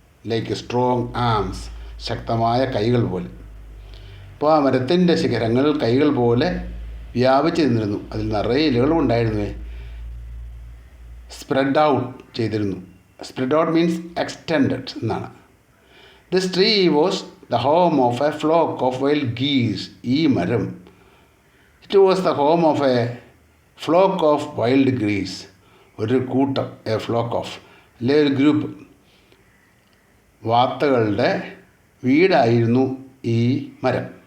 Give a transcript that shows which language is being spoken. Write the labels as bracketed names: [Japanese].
[English] like a strong arms, [Malayalam] ശക്തമായ കൈകൾ പോലെ. അപ്പോൾ ആ മരത്തിൻ്റെ ശിഖരങ്ങൾ കൈകൾ പോലെ വ്യാപിച്ച് നിന്നിരുന്നു. അതിൽ നിറയെ ഇലകളും ഉണ്ടായിരുന്നു. സ്പ്രെഡ് ഔട്ട് ചെയ്തിരുന്നു. [English] spread out means extended [Malayalam] എന്നാണ്. [English] This tree was the home of a flock of wild geese. [Malayalam] ഈ മരം, [English] it was the home of a flock of wild geese. [Malayalam] ഒരു കൂട്ടം, [English] a flock of, [Malayalam] അല്ലെ ഒരു ഗ്രൂപ്പ് വാത്തകളുടെ വീടായിരുന്നു ഈ മരം.